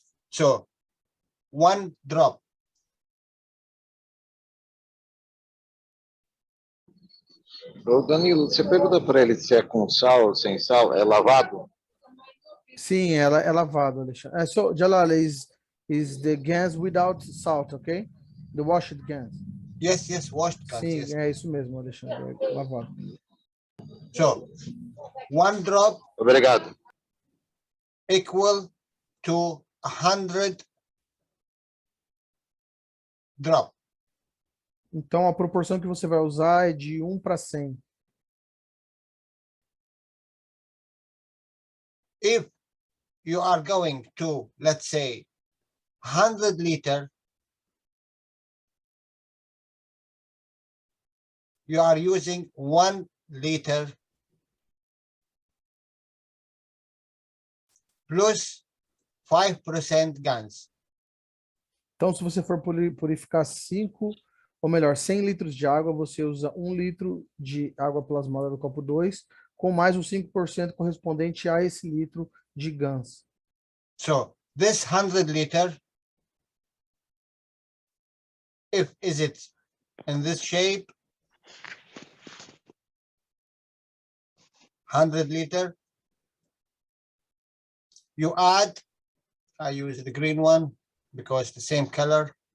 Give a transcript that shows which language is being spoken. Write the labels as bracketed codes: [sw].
[en] So, 1 drop. [pt] Ô Danilo, você pergunta para ele se é com sal ou sem sal, é lavado? Sim, ela é lavado, Alexandre. [en] So, Jalal, is the GANs without salt, okay? The washed GANs. Yes, washed GANs. [pt] Sim, [en] yes. [pt] é isso mesmo, Alexandre, é lavado. [en] So, 1 drop [pt] Obrigado. [en] equal to 100 drop. [pt] Então, a proporção que você vai usar é de 1 para 100. [en] If you are going to, let's say, 100 liter, you are using 1 liter plus 5% GANs. [pt] Então, se você for purificar 100 litros de água, você usa 1 litro de água plasmada do copo 2, com mais os 5% correspondente a esse litro de GANs. [en] So, this 100 liter, is it in this shape? 100 liter. You add, I use the green one because it's the same color.